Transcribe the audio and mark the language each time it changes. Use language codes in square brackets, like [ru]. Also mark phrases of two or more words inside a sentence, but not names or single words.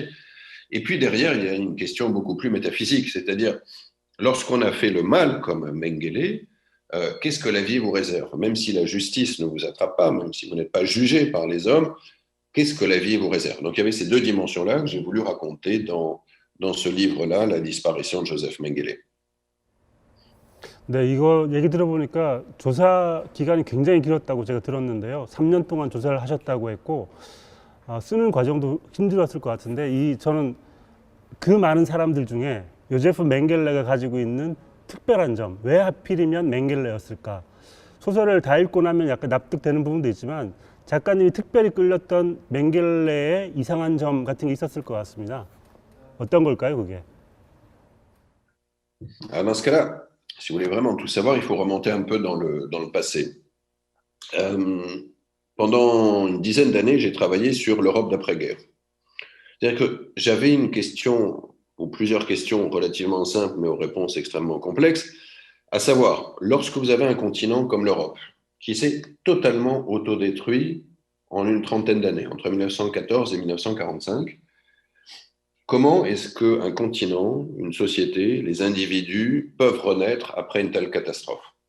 [fr] Et puis derrière, il y a une question beaucoup plus métaphysique, c'est-à-dire lorsqu'on a fait le mal comme Mengele, qu'est-ce que la vie vous réserve? Même si la justice ne vous attrape pas, même si vous n'êtes pas jugé par les hommes, qu'est-ce que la vie vous réserve? Donc il y avait ces deux dimensions-là que j'ai voulu raconter dans ce livre-là, La disparition de Joseph Mengele. [ko] 네, 이거 얘기 들어보니까 조사 기간이 굉장히 길었다고 제가 들었는데요. 3년 동안 조사를 하셨다고 했고, 쓰는 과정도 힘들었을 것 같은데, 저는 그 많은 사람들 중에 요제프 맹겔레가 가지고 있는 특별한 점, 왜 하필이면 맹겔레였을까? 소설을 다 읽고 나면 약간 납득되는 부분도 있지만, 작가님이 특별히 끌렸던 맹겔레의 이상한 점 같은 게 있었을 것 같습니다. 어떤 걸까요, 그게? [fr] Dans ce cas-là, si vous voulez vraiment tout savoir, il faut remonter un peu dans le passé. Pendant une dizaine d'années, j'ai travaillé sur l'Europe d'après-guerre. C'est-à-dire que j'avais une question, ou plusieurs questions relativement simples, mais aux réponses extrêmement complexes, à savoir, lorsque vous avez un continent comme l'Europe, qui s'est totalement autodétruit en une trentaine d'années, entre 1914 et 1945, comment est-ce qu'un continent, une société, les individus peuvent renaître après une telle catastrophe?